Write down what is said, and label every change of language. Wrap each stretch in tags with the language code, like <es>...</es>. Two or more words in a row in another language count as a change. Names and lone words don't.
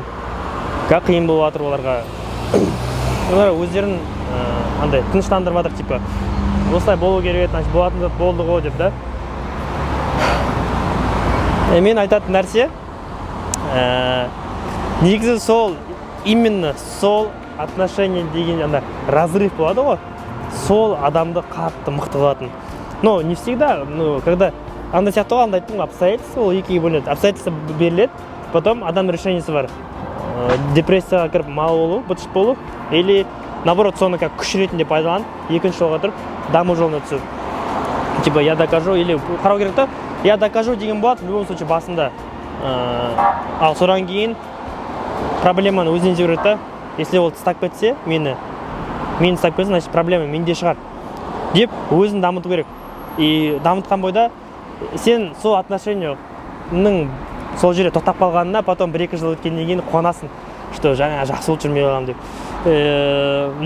<kk>Қиын болып жатыр оларға. Олар өздерін андай тыныштандырып жатыр, типа осылай болу керек, значит болатын зат болды ғой деп да. Мен айтатын нәрсе, негізі сол, именно сол отношение деген андай разрыв болады ғой. Сол адамды қатты мықты қылатын.</kk> <ru>Но не всегда, когда</ru> <kk>андай сияқты ғой, андай айттым, обстоятельства ол екіге бөлінеді. Обстоятельства беріледі, потом адам решениесі бар. Депрессияға кіріп мал болу, бытшыт болу,</kk> <ru>или наоборот</ru> <kk>соны как күш ретінде пайдаланып, екінші жолға тұрып, даму жолына түсу.</kk> <ru>Типа я докажу, или</ru> <kk>қарау керек та,</kk> <ru>я докажу</ru> <kk>деген болады,</kk> <ru>в любом случае басында.</ru> <kk>Ал содан кейін проблеманы өзінен жібереді та. Если ол тастап кетсе, мені тастап кетсе,</kk> <ru>значит проблема</ru> <kk>менде шығар деп өзін дамыту керек. И дамытқан бойда сен сол отношениянның сол жерде тоқтап қалғанына потом 1-2 жыл өткеннен кейін қуанасың, что жаңа жақсы болып жүрмей қалғам деп.</kk>